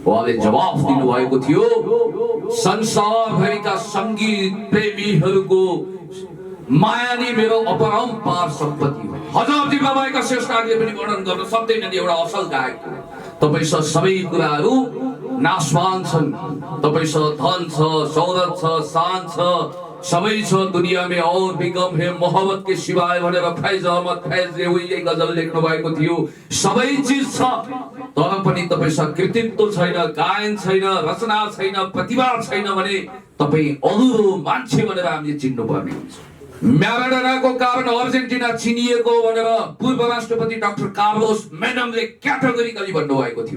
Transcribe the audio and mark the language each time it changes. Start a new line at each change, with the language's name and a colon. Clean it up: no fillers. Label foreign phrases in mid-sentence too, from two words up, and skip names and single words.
Nepali: उहाँले जवाफ दिनुभएको थियो संसारभरिका संगीत प्रेमीहरूको माया नै मेरो अपरम्पार सम्पत्ति हो। हजारजी बाबाका श्रेष्ठले पनि वर्णन गर्न सक्दैनन् एउटा असल गायक। तपाईसँग सबै कुराहरू नाशवान छन्, तपाईसँग धन छ, शौहरत छ, शान छ, सबै छ
Urdu: دنیا میں اور بھی غم ہے محبت کے سوائے
Nepali: भनेर फैज अहमद फैजले उहिले गजल लेख्नु भएको थियो। सबै चीज छ, तर पनि तपाईसँग कृतित्व छैन, गायन छैन, रचना छैन, प्रतिभा छैन भने तपाईँ अधुरो मान्छे भनेर हामीले चिन्नुपर्ने हुन्छ। म्याराडोनाको कारण अर्जेन्टिना चिनिएको भनेर पूर्व राष्ट्रपति डाक्टर कार्लोस मेनमले क्याटेगोरिकली भन्नुभएको थियो।